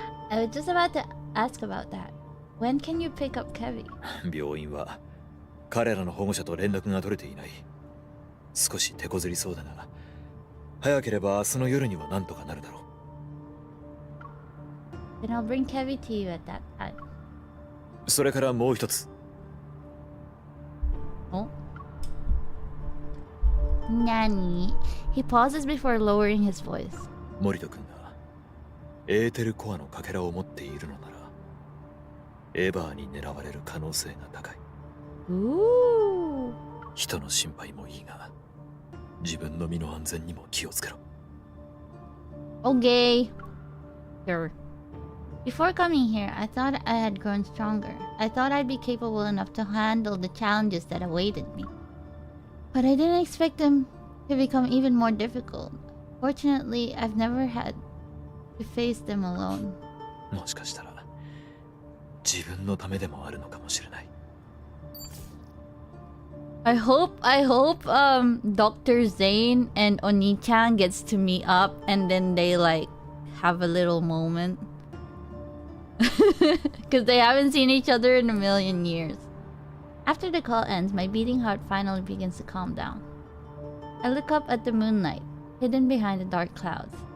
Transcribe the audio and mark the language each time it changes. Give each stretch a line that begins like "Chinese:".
English: I was just about to ask about that. When can you pick up Kevin?
Japanese: 病院は彼らの保護者と連絡が取れていない。少し手こずりそうだが、早ければ明日の夜には何とかなるだろう。
English: Then I'll bring Kevin to you at that time.
Japanese: それからもう一つ。 Oh? Nani?
English: He pauses before lowering his voice.
Japanese: 森戸君がエーテルコアのかけらを持っているのなら、エヴァーに狙われる可能性が高い。 Ooh. 人の心配もいいが、自分の身の安全にも気をつけろ。
English: Okay. Sure. Before coming here, I thought I had grown stronger. I thought I'd be capable enough to handle the challenges that awaited me. But I didn't expect them to become even more difficult. Fortunately, I've never had to face them alone.
Japanese: もしかしたら自分のためでもあるのかもしれない。
English: I hope Dr. Zane and Oni-chan gets to meet up and then they like have a little moment. Because they haven't seen each other in a million years. After the call ends, my beating heart finally begins to calm down. I look up at the moonlight, hidden behind the dark clouds.